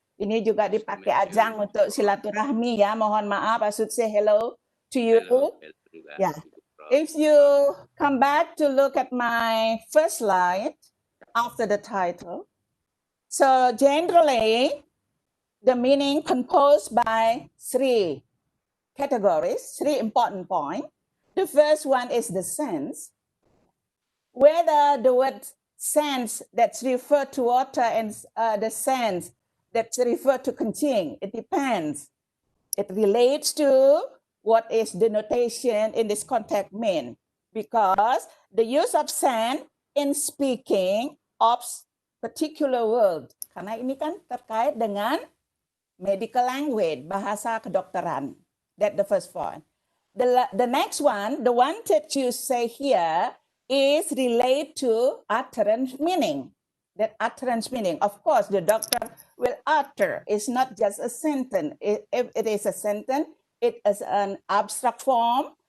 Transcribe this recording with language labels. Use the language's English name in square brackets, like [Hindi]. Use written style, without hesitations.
[Indonesian] Ini juga dipakai ajang untuk silaturahmi ya. Mohon maaf, [English] I should say hello to you. Yeah. If you come back to look at my first slide after the title, so generally, the meaning composed by three categories, three important points. The first one is the sense. Whether the word sense that's referred to water and the sense that's referred to contain, it depends. It relates to what is denotation in this context mean, because the use of sense in speaking of particular word. [Indonesian] Karena ini kan terkait dengan [English] medical language, [Indonesian] bahasa kedokteran. [English] That's the first point. The next one, the one that you say here, is related to utterance meaning. That utterance meaning, of course, the doctor will utter. It's not just a sentence. If it is a sentence, it is an abstract form.